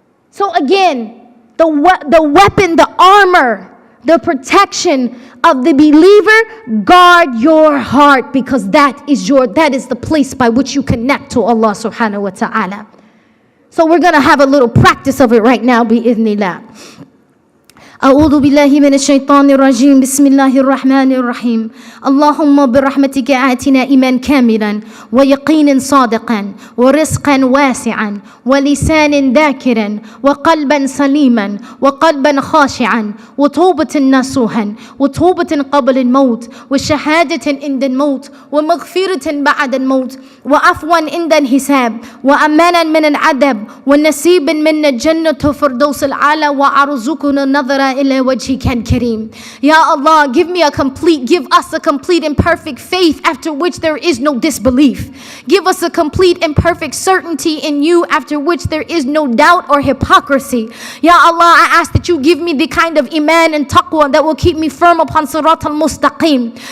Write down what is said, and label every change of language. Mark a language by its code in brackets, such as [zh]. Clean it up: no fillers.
[en] So again, the weapon, the armor, the protection of the believer, guard your heart, because that is the place by which you connect to Allah subhanahu wa ta'ala. So we're going to have a little practice of it right now, bi'idhnillah. [ar] أعوذ بالله من الشيطان الرجيم بسم الله الرحمن الرحيم اللهم برحمتك آتنا إيمان كاملا ويقين صادقا ورزقا واسعا ولسان ذاكرا وقلبا سليما وقلبا خاشعا وتوبة نصوحا وتوبة قبل الموت وشهادة عند الموت ومغفرة بعد الموت وعفوا عند الحساب وأمانا من العذاب ونصيب من الجنة فردوس الأعلى وأرزقنا النظر إلى وجهك الكريم. [en] Ya Allah, give us a complete and perfect faith after which there is no disbelief. Give us a complete and perfect certainty in you after which there is no doubt or hypocrisy. Ya Allah, I ask that you give me the kind of iman and taqwa that will keep me firm upon sirat al-mustaqim.